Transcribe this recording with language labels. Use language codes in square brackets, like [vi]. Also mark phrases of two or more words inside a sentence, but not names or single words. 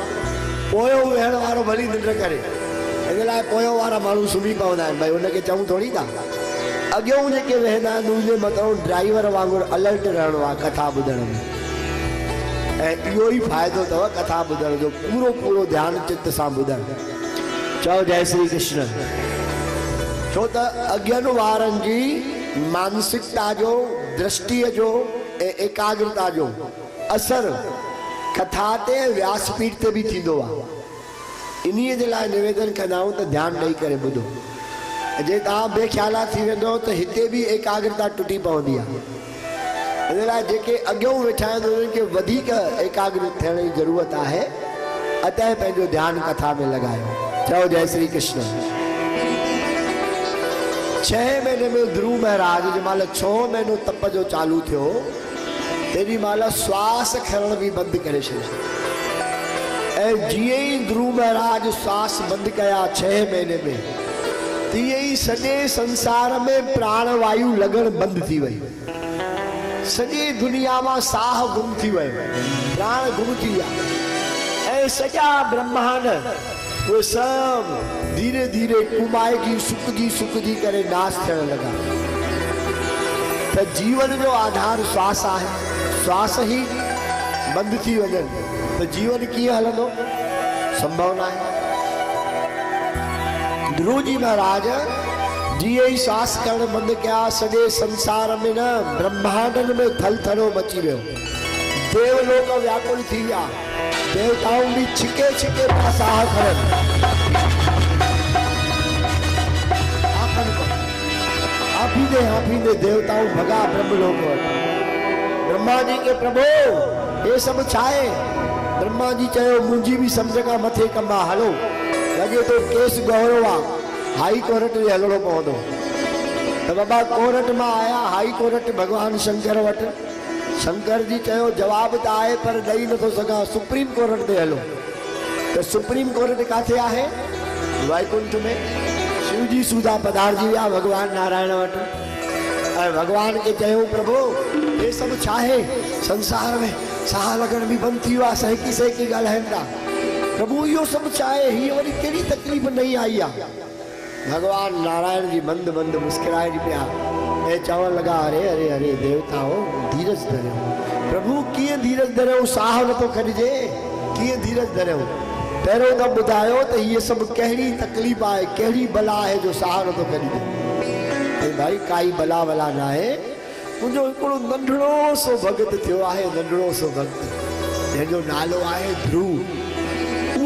[sd] पोयों वेहण वारो भली निंड करे, इन लाइ पोयों वारा माण्हू सुम्ही पवंदा आहिनि। भई हुनखे चऊं थोरी था। अॻियों जेके वेहंदा आहिनि उनजे मथां ड्राइवर वांगुरु अलर्ट रहणो आहे कथा ॿुधण में। ऐं इहो ई फ़ाइदो अथव कथा ॿुधण जो, पूरो पूरो ध्यानु चित्त सां ॿुधणु। चओ जय श्री कृष्ण। छो त अॻियनि वारनि जी मानसिकता जो, दृष्टिअ जो ऐं एकाग्रता जो असर कथा ते, व्यासपीठ ते बि थींदो आहे। इन्हीअ जे लाइ निवेदन कंदा आहियूं त ध्यानु ॾेई करे ॿुधो। जे तव्हां बेख्याला थी वेंदो त हिते बि एकाग्रता टुटी पवंदी आहे। इन लाइ जेके अॻियों वेठा आहिनि उन्हनि खे वधीक एकाग्र थियण जी ज़रूरत आहे। अतः पंहिंजो ध्यानु कथा में लॻायो। चओ जय श्री कृष्ण। 6 महीने में ध्रुव महाराज जे महिल 6 महीनो तप जो चालू थियो, तेॾी महिल श्वास खणण बि बंदि करे छॾियो। ऐं जीअं ई ध्रुव महाराज श्वास बंदि कया 6 महीने में, तीअं ई सॼे संसार में प्राण वायु लॻण बंदि थी वई। सॼी दुनिया मां साह गुम थी वियो, प्राण गुम थी विया। ऐं सॼा ब्रह्मांड वो सब धीरे धीरे कुमाएगी सुकजी करे नाश थियण लगा। तो जीवन जो आधार श्वास है, श्वास ही बंद थी वजन तो जीवन कीअं हलंदो? संभव ना है। ध्रुव जी महाराज जीअं ई श्वास करण बंद किया, सॼे संसार में न ब्रह्मांडन में थलथलो मची वियो। देवलोक व्याकुल थी विया, देवताओं भी छिके छिके साह खणनि। हाफींदे देवताओं भगा ब्रह्मलोक वटि। ब्रह्मा जी के प्रभु ये सब छाए? ब्रह्मा जी चयो मुंहिंजी भी सम्झ खां मथे कम आहे, हलो। लॻे तो केस गहरो आहे, [en] High Court [sd] में हलणो पवंदो। तो बाबा कोर्ट में आया, [en] High Court [sd] भगवान शंकर वटि। शंकर जी चयो जवाब तो आए पर ॾेई नथो सघां, [en] Supreme Court [sd] ते हलो। तो [en] Supreme Court [sd] काथे आहे? वैकुंठ में। शिव जी सूदा पधारजी विया भगवान नारायण वटि। ऐं भगवान के चयो प्रभु ये सब छाहे? संसार में साह लगन भी बंद थी वियो आहे, सहकी सहकी ॻाल्हाइनि था। प्रभु इहो सभु छाहे? हीअ वरी कहिड़ी तकलीफ़ नहीं आई आहे? भगवान नारायण जी मंद मंद मुस्कुराए पिया ऐं चवण लगा अरे अरे अरे देवताओं धीरज धरियो। प्रभु कीअं धीरज धरियो? साह नथो खणिजे, कीअं धीरज धरियो? पहिरों त ॿुधायो त हीअ सभु कहिड़ी तकलीफ़ आहे, कहिड़ी बला आहे जो साह नथो खणिजे? भाई काई बला वला न आहे। मुंहिंजो हिकिड़ो नंढड़ो सो भगत थियो आहे, नंढड़ो सो भगत जंहिंजो नालो आहे ध्रुव।